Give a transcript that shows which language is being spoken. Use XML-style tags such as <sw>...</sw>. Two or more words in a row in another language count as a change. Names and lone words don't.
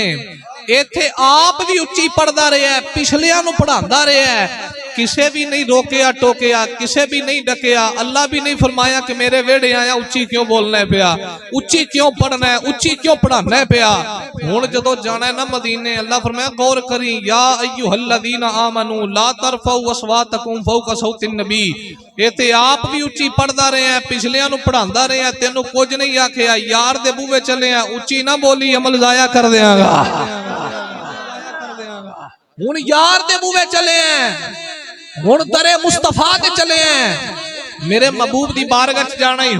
<pa>ਇੱਥੇ ਆਪ ਵੀ ਉੱਚੀ ਪੜ੍ਹਦਾ ਰਿਹਾ ਹੈ, ਪਿਛਲਿਆਂ ਨੂੰ ਪੜ੍ਹਾਂਦਾ ਰਿਹਾ ਹੈ, ਕਿਸੇ ਵੀ ਨਹੀਂ ਰੋਕਿਆ ਟੋਕਿਆ, ਕਿਸੇ ਵੀ ਨਹੀਂ ਡੱਕਿਆ। ਅੱਲਾਹ ਵੀ ਨਹੀਂ ਫ਼ਰਮਾਇਆ ਕਿ ਮੇਰੇ ਵਿਹੜੇ ਆਇਆ ਉੱਚੀ ਕਿਉਂ ਬੋਲਣਾ ਪਿਆ, ਉੱਚੀ ਕਿਉਂ ਪੜ੍ਹਨਾ ਹੈ, ਉੱਚੀ ਕਿਉਂ ਪੜ੍ਹਾਣਾ ਪਿਆ। ਹੁਣ ਜਦੋਂ ਜਾਣਾ ਹੈ ਨਾ ਮਦੀਨੇ, ਅੱਲਾਹ ਫ਼ਰਮਾਇਆ ਗ਼ੌਰ ਕਰੀਂ,</pa> <ar>يا أيها الذين آمنوا لا ترفعوا أصواتكم فوق صوت النبي.</ar> <pa>ਇੱਥੇ ਆਪ ਵੀ ਉੱਚੀ ਪੜ੍ਹਦਾ ਰਹੇ ਹੈਂ, ਪਿਛਲਿਆਂ ਨੂੰ ਪੜ੍ਹਾਂਦਾ ਰਹੇ ਹੈਂ, ਤੈਨੂੰ ਕੁਝ ਨਹੀਂ ਆਖਿਆ। ਯਾਰ ਦੇ ਬੂਹੇ ਚੱਲੇ ਆ, ਉੱਚੀ ਨਾ ਬੋਲੀਂ, ਅਮਲ ਜ਼ਾਇਆ ਕਰ ਦੇਂਗਾ। ਹੁਣ ਯਾਰ ਦੇ ਬੂਹੇ ਚੱਲੇ ਹੈਂ, ਹੁਣ ਦਰੇ ਮੁਸਤਫ਼ਾ ਤੇ ਚੱਲੇ ਹੈਂ, ਮੇਰੇ ਮਹਿਬੂਬ ਦੀ ਬਾਰਗਾਹ ਚ ਜਾਣਾ ਹੀ।</pa>